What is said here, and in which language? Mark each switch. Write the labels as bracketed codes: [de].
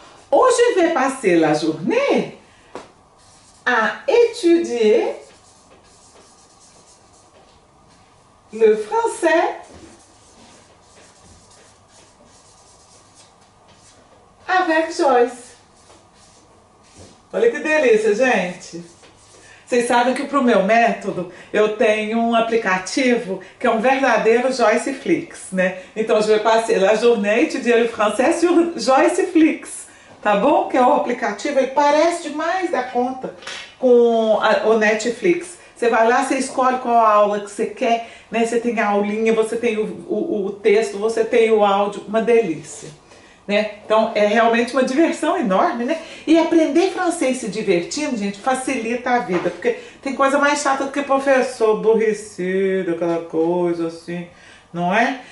[fr] Hoje je vais passer la journée à étudier le français avec Joyce. [pt] Olha que delícia, gente! Vocês sabem que para o meu método eu tenho um aplicativo que é um verdadeiro Joyceflix, né? [fr] Então je vais passer la journée étudier le français sur Joyceflix, [pt] tá bom? Que é o aplicativo, ele parece demais da conta com o Netflix. Você vai lá, você escolhe qual aula que você quer, né? Você tem a aulinha, você tem o texto, você tem o áudio, uma delícia. Né? Então é realmente uma diversão enorme, né? E aprender francês se divertindo, gente, facilita a vida, porque tem coisa mais chata do que professor aborrecido, aquela coisa assim, não é?